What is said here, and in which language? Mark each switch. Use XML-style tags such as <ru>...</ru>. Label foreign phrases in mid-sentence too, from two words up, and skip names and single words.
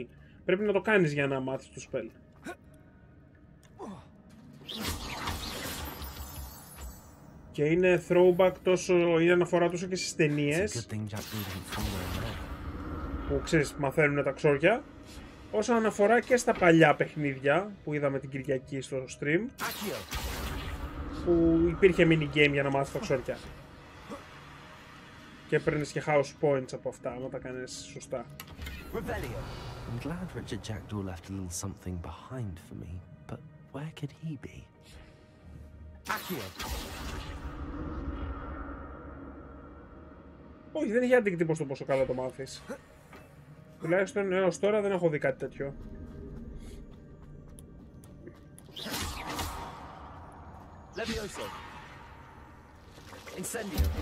<el>Πρέπει να το κάνεις για να μάθεις το spell. Και είναι throwback τόσο, είναι αναφορά τόσο και στις ταινίες που ξέρεις μαθαίνουν τα ξόρια, όσο αναφορά και στα παλιά παιχνίδια που είδαμε την Κυριακή στο stream, που υπήρχε</el> <en>mini game</en> <el>για να μάθεις τα ξόρια και παίρνεις και</el> <en>house points</en> <el>από αυτά άμα τα κάνεις σωστά.</el> <en>I'm glad Richard Jackdaw left a little something behind for me, but where could he be?</en> <el>Όχι, δεν έχει αντίκτυπο στο πόσο καλά το μάθεις. Τουλάχιστον έως τώρα δεν έχω δει κάτι τέτοιο. Levioso. Incendio.</el>